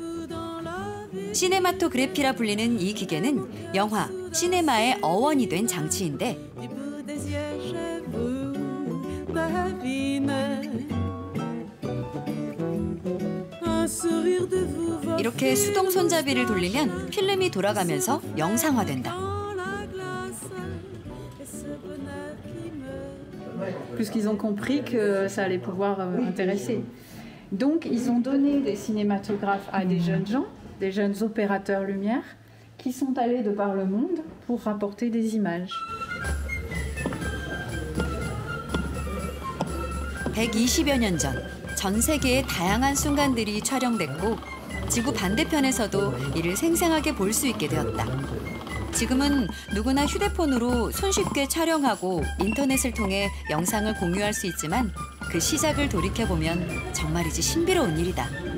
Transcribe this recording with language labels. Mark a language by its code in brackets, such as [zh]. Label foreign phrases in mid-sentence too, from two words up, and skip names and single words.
[ko] 시네마토그래피라 불리는 이 기계는 영화, 시네마의 어원이 된 장치인데 이렇게 수동 손잡이를 돌리면 필름이 돌아가면서 영상화된다. [fr] Puisqu'ils ont compris que ça allait pouvoir intéresser. Donc, ils ont donné des cinématographes à des jeunes gens, des jeunes opérateurs lumière, qui sont allés de par le monde pour rapporter des images. [ko] 120여 년 전, 전 세계의 다양한 순간들이 촬영됐고 지구 반대편에서도 이를 생생하게 볼 수 있게 되었다. 지금은 누구나 휴대폰으로 손쉽게 촬영하고 인터넷을 통해 영상을 공유할 수 있지만 그 시작을 돌이켜보면 정말이지 신비로운 일이다.